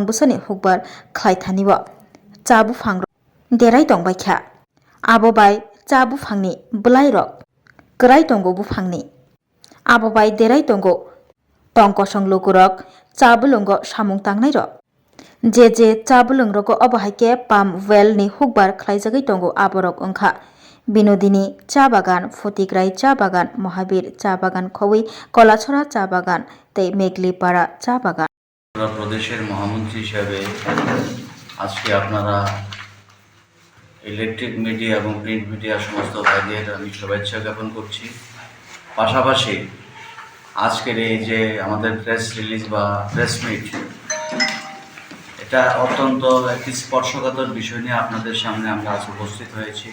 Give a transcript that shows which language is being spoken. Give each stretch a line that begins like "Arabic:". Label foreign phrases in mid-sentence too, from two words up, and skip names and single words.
Kok Borok: बुसनि हुकबार ख्लाइथानिव चा बुफां देराय दंबायख्या आबो बाय चा बुफांनि बुलाय रग गराय दंगो बुफांनि आबो बाय देराय दंगो टंकसं लोगो रग चा बुलंग सामुं तांनाय रग जे चा बुलं रग अबहायके पामवेल नि हुकबार ख्लाइजागै दंगो आबो रग अंखा बिनोदिनी चा बागान फटिग्राय चा बागान महाबीर चा बागान खवै कलाछड़ा चा बागान ते मेघलीपाड़ा चा बागान
Bangla: প্রদেশের মহামন্ত্রী হিসাবে আজকে আপনারা
English: electric media
Bangla: এবং
English: print media
Bangla: সমস্ত ভাইদের আমি শুভেচ্ছা জ্ঞাপন করছি। পাশাপাশি আজকের এই যে আমাদের
English: press release
Bangla: বা
English: press meet,
Bangla: এটা অত্যন্ত একটি স্পর্শকাতর বিষয় নিয়ে আপনাদের সামনে আমরা আজ উপস্থিত হয়েছি।